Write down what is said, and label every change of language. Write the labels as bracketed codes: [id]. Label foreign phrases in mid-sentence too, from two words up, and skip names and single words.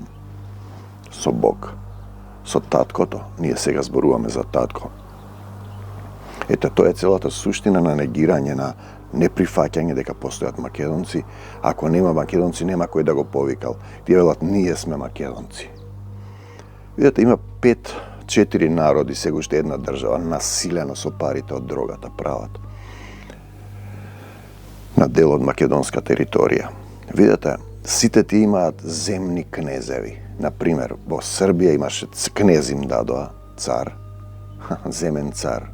[mk] Со Бог, со Татко то, ние се го зборуваме за Татко. Ето, то је целата суштина на негирање, на неприхваќање дека постојат Македонци. Ако нема Македонци, нема кој да го повикал. Ти велат, ние сме Македонци. Видите, има 4 народи, сега уште една држава, насилено со парите од дрогата прават на дел од македонска територија. Видете, сите ти имаат земни кнезеви. Например, во Србија имаше кнез им дадоа, цар, земен цар.